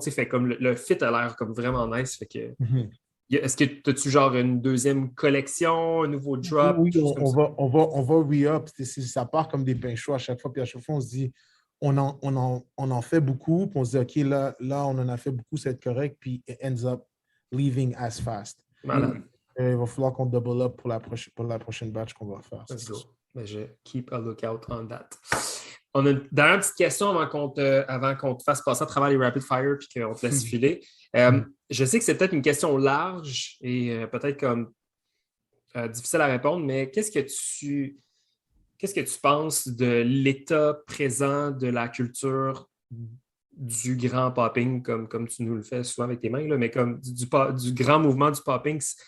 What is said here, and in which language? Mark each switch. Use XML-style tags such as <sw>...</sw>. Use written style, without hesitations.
<fr>Fait comme le fit a l'air comme vraiment nice. Fait que, est-ce que as-tu genre une deuxième collection, un nouveau drop? Oui, on va re-up. Ça part comme des pains chauds à chaque fois. Puis à chaque fois, on se dit, on en fait beaucoup. Puis on se dit, OK, là, on en a fait beaucoup, c'est correct.</fr> <en>Puis it ends up leaving as fast.</en> <fr>Malade. Il va falloir qu'on double up pour la prochaine batch qu'on va faire.</fr> <en>Ben, je keep a lookout on that.</en> <fr>On a une dernière petite question avant qu'on te fasse passer à travers les rapid fire puis qu'on te laisse filer. Je sais que c'est peut-être une question large et peut-être comme difficile à répondre, mais qu'est-ce que tu penses de l'état présent de la culture du grand popping, comme tu nous le fais souvent avec tes mains, là, mais comme du grand mouvement du popping?</fr>